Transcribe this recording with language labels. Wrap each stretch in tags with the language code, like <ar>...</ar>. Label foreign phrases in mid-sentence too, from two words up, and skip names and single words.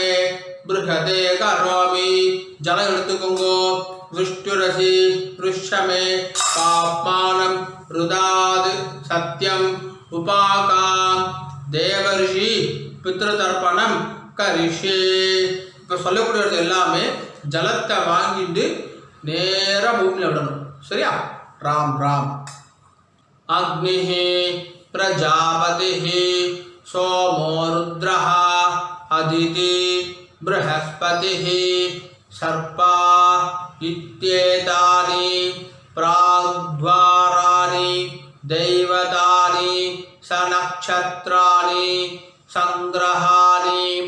<sa>बृहते करोमि जल எடுத்துக்கோங்கோ विष्णुरसि पृष्ठमे पाप्मानं रुदाद सत्यम उपाकाम देवर्षि पितृतर्पणम करिष्ये</sa> <ta>இப்போ சொல்லக்கூடியது எல்லாமே ஜலத்தை வாங்கிட்டு நேரா பூமியில விடணும் சரியா ராம் ராம்</ta> <sa>अग्निः प्रजापतिः सोमो रुद्रः अदिति बृहस्पतिः सर्पा इत्येतानि प्राग्द्वाराणि दैवतानि सनक्षत्राणि संग्रहाणि</sa>